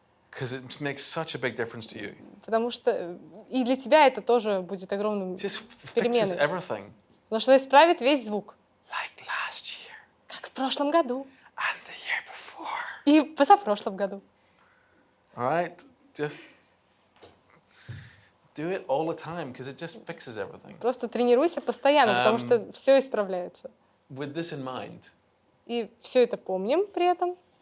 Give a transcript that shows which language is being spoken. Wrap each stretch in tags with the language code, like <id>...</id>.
<en>Because it makes such a big difference to you.</en> <ru>Потому что и для тебя это тоже будет огромным</ru> <en>It just fixes</en> <ru>переменой.</ru> <en>everything.</en> <ru>Потому что исправит весь звук.</ru> <en>Like last year</en> <ru>Как в прошлом году.</ru> <en>and the year before.</en> <ru>И позапрошлом году.</ru> <en>All right? Just do it all the time because it just fixes everything.</en> <ru>Просто тренируйся постоянно, потому что все исправляется.</ru> <en>With this in mind.</en> <ru>И все это помним при этом.</ru>